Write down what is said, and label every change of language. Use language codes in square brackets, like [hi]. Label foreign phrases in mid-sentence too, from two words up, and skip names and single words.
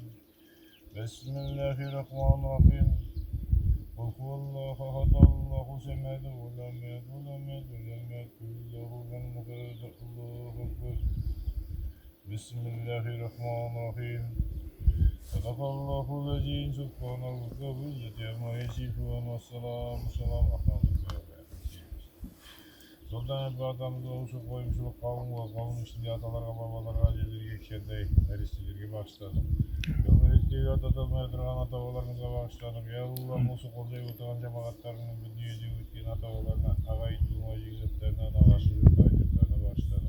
[ar] بسم الله الرحمن الرحيم. قل هو الله أحد، الله الصمد، لم يلد ولم يكن له كفوا أحد. الله أكبر. بسم الله الرحمن الرحيم. صدق الله العظيم. سبحان الله وبحمده يصفون وسلام عليه. [kk] Сұлтан атамызға осы қойымшылық қауымға, қауым ішінде аталарға, бабаларға, әжелерге, кішкентай нәрестелерге бағыштадық. Төңіректегі ата-аталмай тұрған ата-бабаларымызға бағыштадық. [ar] يا الله, [kk] осы қолдай отырған жамағаттарының бұл дүниеде өткен ата-бабаларына, ағайын тума жекжаттарына, нағашы жұрттарына бағыштадық.